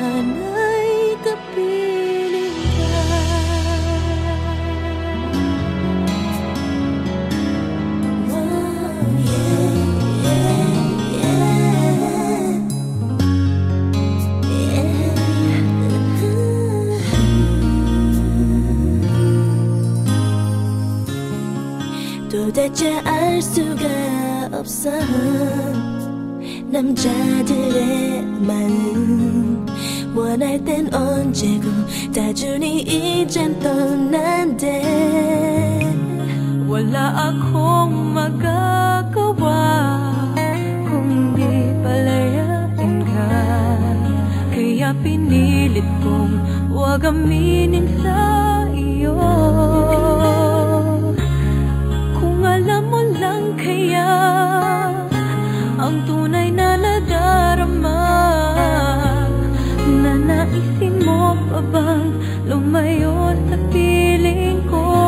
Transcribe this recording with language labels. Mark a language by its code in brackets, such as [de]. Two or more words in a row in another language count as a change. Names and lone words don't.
[tl] may kapiling ka. [en] Oh, yeah, yeah, yeah. [ko] 도대체 알 수가 없어 남자들의 마음 원할 땐 언제고 다 주니 이젠 [tl] 떠난대 wala akong magagawa kung di palayain ka kaya pinilit kong huwag aminin sa iyo kung alam mo lang kaya ang tunay na nadarama nanaisin mo pa bang lumayo sa piling ko